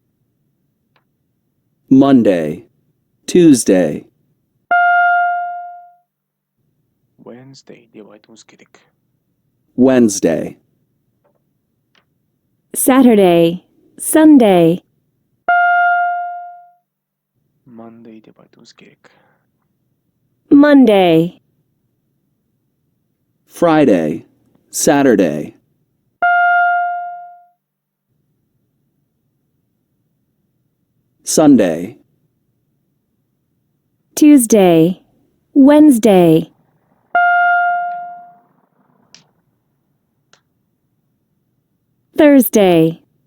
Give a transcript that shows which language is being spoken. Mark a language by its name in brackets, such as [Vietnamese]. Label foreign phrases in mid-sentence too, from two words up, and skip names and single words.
[English] Monday, Tuesday, [Kazakh] Wednesday деп айтуыңыз керек. [English] Wednesday, Saturday, Sunday, [Kazakh] Monday деп айтуыңыз керек. [English] Monday, Friday, Saturday, Sunday, Tuesday, Wednesday, Thursday,